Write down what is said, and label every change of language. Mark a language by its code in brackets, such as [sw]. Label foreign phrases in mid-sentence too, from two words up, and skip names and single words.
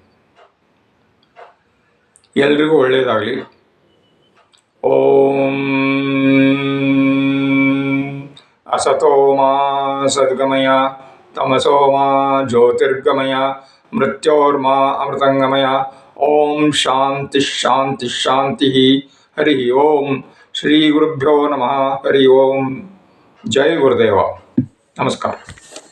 [kn] ಎಲ್ರಿಗೂ ಒಳ್ಳೆಯದಾಗಲಿ. [sa] ಓಂ ಅಸತೋ ಮಾ ಸದ್ಗಮಯ, ತಮಸೋ ಮಾ ಜ್ಯೋತಿರ್ಗಮಯ, ಮೃತ್ಯೋರ್ಮಾ ಅಮೃತಂಗಮಯ. ಓಂ ಶಾಂತಿ ಶಾಂತಿ ಶಾಂತಿ. ಹರಿ ಓಂ. ಶ್ರೀ ಗುರುಭ್ಯೋ ನಮಃ. ಹರಿ ಓಂ. [kn] ಜೈ ಗುರುದೇವ. ನಮಸ್ಕಾರ.